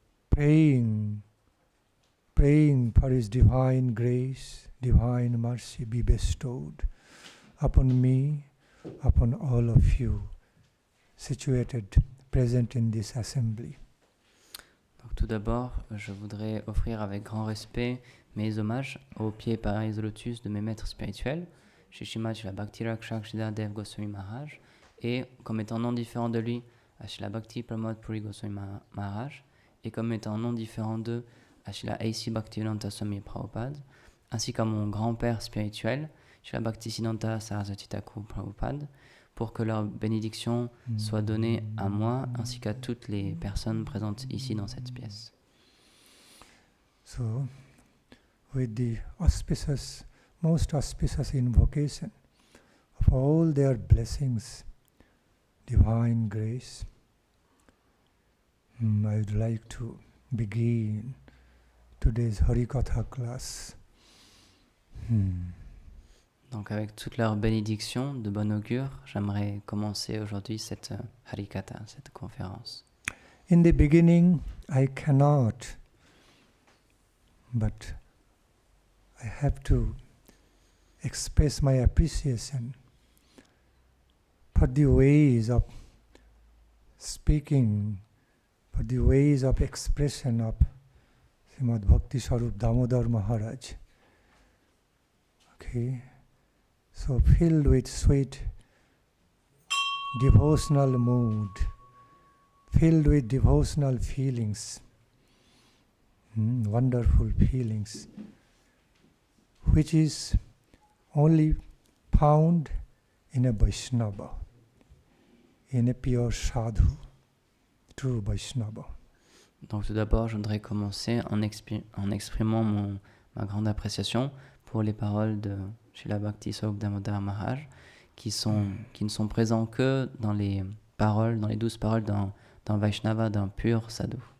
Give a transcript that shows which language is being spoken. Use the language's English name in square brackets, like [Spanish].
[English] praying for His divine grace, divine mercy be bestowed upon me, upon all of you, situated, present in this assembly. [French] Donc tout d'abord, je voudrais offrir avec grand respect mes hommages aux pieds pareils au lotus de mes maîtres spirituels, Shri Srimad Srila Bhakti Rakshak Sridhar Dev Goswami Maharaj, et comme étant non différent de lui, à Srila Bhakti Pramod Puri Goswami Maharaj, et comme étant non différent d'eux, à Srila A.C. Bhaktivedanta Swami Prabhupada, ainsi qu'à mon grand-père spirituel, Srila Bhaktisiddhanta Saraswati Thakur Prabhupada, pour que leur bénédiction soit donnée à moi ainsi qu'à toutes les personnes présentes ici dans cette pièce. [English] So, with the auspicious, most auspicious invocation of all their blessings, divine grace, I would like to begin today's Harikatha class. [French] Donc avec toute leur bénédiction de bon augure, j'aimerais commencer aujourd'hui cette Harikatha, cette conférence. [English] In the beginning, I cannot, but I have to express my appreciation for the ways of speaking, for the ways of expression of Srimad Bhakti Swarup Damodar Maharaj. Okay, so filled with sweet devotional mood, filled with devotional feelings, wonderful feelings, which is only found in a Vaishnava, in a pure sadhu, true Vaishnava. [French] Donc tout d'abord, je voudrais commencer en exprimant ma grande appréciation pour les paroles de Srila Bhakti Swarup Damodar Maharaj, qui ne sont présents que dans les paroles, dans les 12 paroles d'un Vaishnava, d'un pur sadhu.